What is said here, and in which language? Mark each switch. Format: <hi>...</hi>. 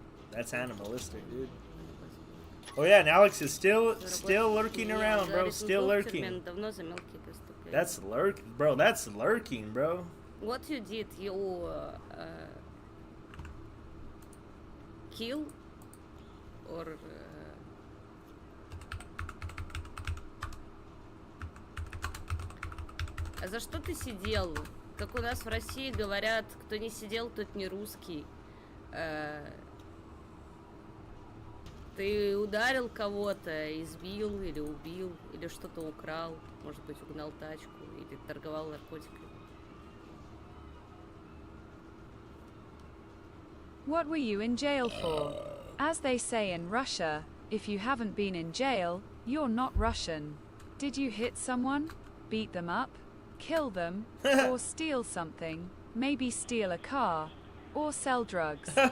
<en>That's animalistic, dude. Oh yeah, and Alex is still lurking around, bro. Still lurking.</en> <ru>Давно за мелкие преступления.</ru> <en>That's lurking, bro. That's lurking, bro. What you did? You kill or</en> <ru>А за что ты сидел? Как у нас в России говорят, кто не сидел, тот не русский. Ты ударил кого-то, избил или убил, или что-то украл, может быть, угнал тачку, или торговал наркотиками.</ru> <en>What were you in jail for? As they say in Russia, if you haven't been in jail, you're not Russian. Did you hit someone? Beat them up? Kill them? Or steal something? Maybe steal a car? Or sell drugs?</en>